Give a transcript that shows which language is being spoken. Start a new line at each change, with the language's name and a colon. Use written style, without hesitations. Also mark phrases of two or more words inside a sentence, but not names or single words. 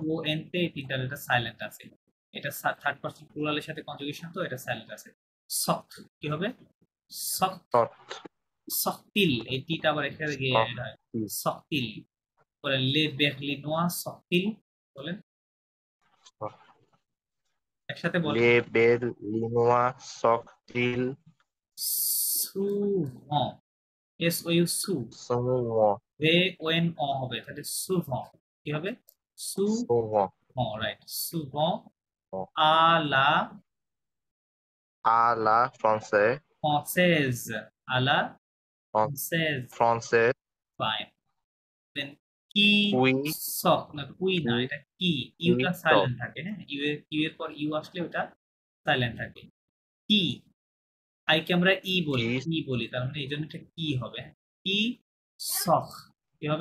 Bangla: ও এন তে তিনটা লেটার সাইলেন্ট আছে, এটা
English: third person
Bangla: প্লুরালের সাথে কনজুগেশন, তো এটা সাইলেন্ট আছে। সফট কি হবে? সফট।
French: soft
Bangla: সফটিল, এই টিটা আবার এখানে গিয়ে
French: soft
Bangla: অ্যাড হয়। সফটিল। বলেন
French: les Berlinois sortent,
Bangla: বলেন একসাথে বলেন।
French: les berlinois sortent
Bangla: সুভন, এস ও ইউ সু,
French: souvent
Bangla: ভে ও এন অ হবে, তাহলে সুভন কি হবে?
French: souvent souvent, right, souvent à la à la française, à la fran- française, française
English: fine. Then কি
French: qui
Bangla: সক না, কুই না,
French: qui
Bangla: এটা কি,
French: qui
Bangla: ইউটা
French: sort
Bangla: সাইলেন্ট থাকে, হ্যাঁ, ইউ এর পর ইউ আসলে ওটা সাইলেন্ট থাকে। কি, আইকে আমরা ই বলি, ই ই বলি, তার মানে এই জন্য এটা কি হবে? ই সখ, কি হবে?